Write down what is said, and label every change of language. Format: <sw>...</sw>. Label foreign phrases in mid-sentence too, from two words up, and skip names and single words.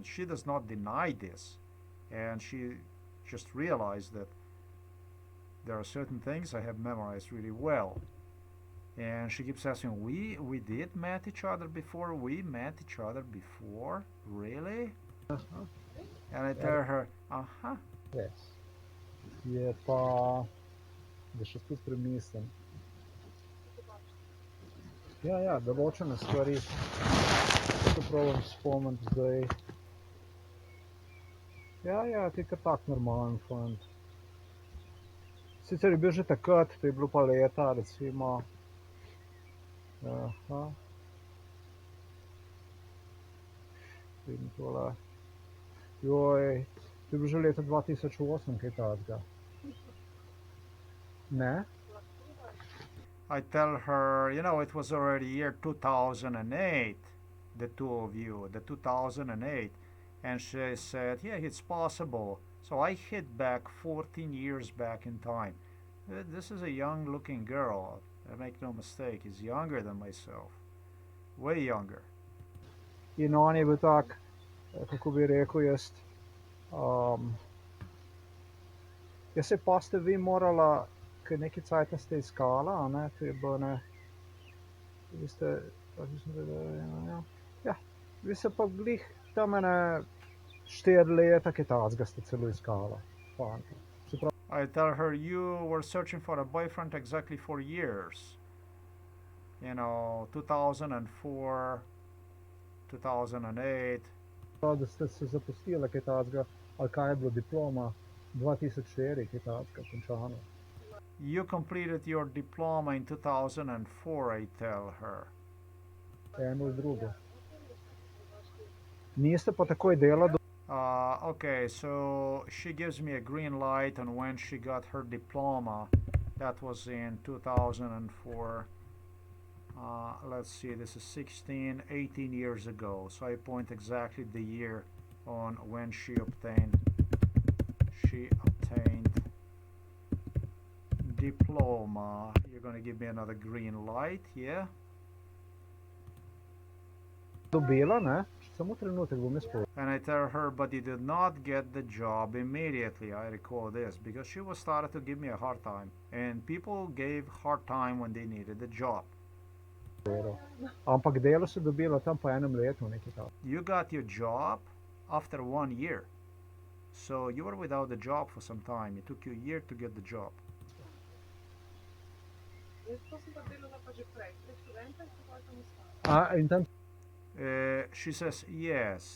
<en>She does not deny this, and she just realized that there are certain things I have memorized really well. And she keeps asking, we did met each other before? We met each other before? Really? And I tell her,</en> <sl>Res. Je pa, da še spet premislim. Ja, določene stvari, ko probam spomniti zdaj. Ja, ti kar tak normalen fant. Sicer je bil že takrat, to je bilo pa leta, recimo. Aha. Vidim tole. Joj, to je bilo že leta 2008, kaj takega. Ne?</sl> <en>I tell her, it was already year 2008, the two of you, the 2008. And she said, yeah, it's possible. So I hit back 14 years back in time. This is a young looking girl. I make no mistake, is younger than myself. Way younger.</en> <sl>In on je bil tak, kako bi rekel jaz, ja se pa ste vi morala, ker neki cajta ste iskala, a ne, to je bilo ne, vi ste, ja, ja, vi se pa glih tam ene 4 leta, kaj tazga ste celo iskala, fanta.</sl> <en>I tell her, you were searching for a boyfriend exactly 4 years. 2004, 2008.</en> <sl>Da ste se zapustila, kaj tazga, ali kaj je bilo diploma, 2004, kaj tazga, končano.</sl> <en>You completed your diploma in 2004, I tell her.</en> <sl>Eno drugo. Niste pa takoj delali.</sl> <en>Okay, so she gives me a green light on when she got her diploma. That was in 2004. Let's see, this is 18 years ago. So I point exactly the year on when she obtained diploma. You're gonna give me another green light, yeah?</en> <sl>Dobila, ne? Samo trenutek bom jaz povedal.</sl> <en>And I tell her, but you did not get the job immediately. I recall this because she was started to give me a hard time, and people gave hard time when they needed the job.</en> <sl>Ampak delo si dobila tam po enem letu, nekaj tako.</sl> <en>You got your job after 1 year, so you were without the job for some time. It took you a year to get the job.</en> <sl>In tam</sl> <en>She says yes.</en>